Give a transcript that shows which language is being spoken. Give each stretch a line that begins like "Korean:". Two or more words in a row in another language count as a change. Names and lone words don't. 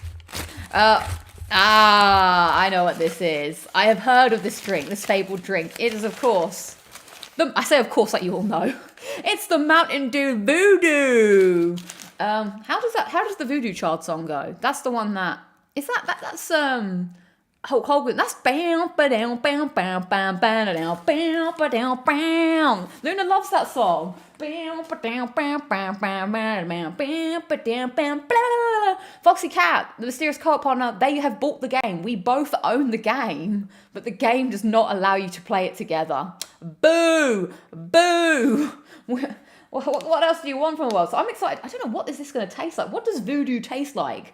English: I know what this is. I have heard of this drink, this fabled drink. It is, of course, I say of course like you all know. It's the Mountain Dew Voodoo. How does the Voodoo Child song go? That's the one that. Is that's Hulk Hogan. That's bam, ba-down, bam, bam, bam, bam, bam, ba-down, bam. Luna loves that song. Bam, ba-down, bam, bam, bam, bam, bam, ba-down, bam, blah. Foxy Cat, the mysterious co-op partner, they have bought the game. We both own the game, but the game does not allow you to play it together. Boo! Boo! What else do you want from the world? So I'm excited. I don't know, what is this going to taste like? What does voodoo taste like?